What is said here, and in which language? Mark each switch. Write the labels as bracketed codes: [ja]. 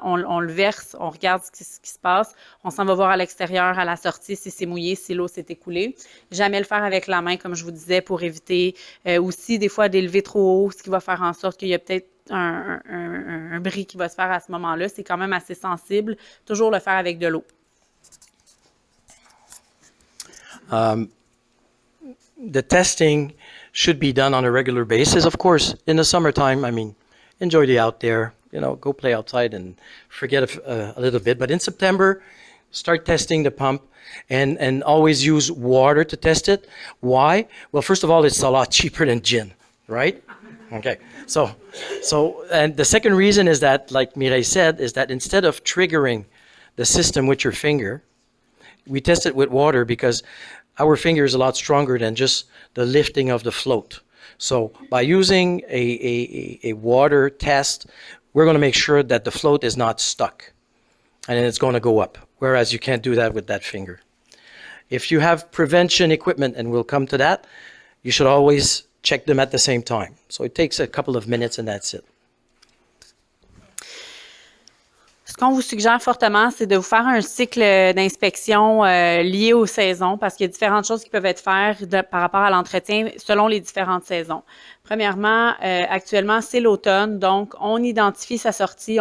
[fr] On le verse, on regarde ce qui se passe. On s'en va voir à l'extérieur, à la sortie, si c'est mouillé, si l'eau s'est écoulée. Jamais le faire avec la main, comme je vous disais, pour éviter aussi des fois d'élever trop haut, ce qui va faire en sorte qu'il y a peut-être un bris qui va se faire à ce moment-là. C'est quand même assez sensible. Toujours le faire avec de l'eau. [en] The testing should be done on a regular basis. Of course, in the summertime, I mean, enjoy the out there, you know, go play outside and forget a little bit. But in September, start testing the pump and always use water to test it. Why? Well, first of all, it's a lot cheaper than gin, right? Okay. So, and the second reason is that, like Mireille said, is that instead of triggering the system with your finger, we test it with water because our finger is a lot stronger than just the lifting of the float. So by using a water test, we're going to make sure that the float is not stuck and then it's going to go up, whereas you can't do that with that finger. If you have prevention equipment, and we'll come to that, you should always check them at the same time. So it takes a couple of minutes and that's it. [fr] Ce qu'on vous suggère fortement, c'est de vous faire un cycle d'inspection lié aux saisons parce qu'il y a différentes choses qui peuvent être faites par rapport à l'entretien selon les différentes saisons. Premièrement, actuellement, c'est l'automne, donc on identifie sa sortie.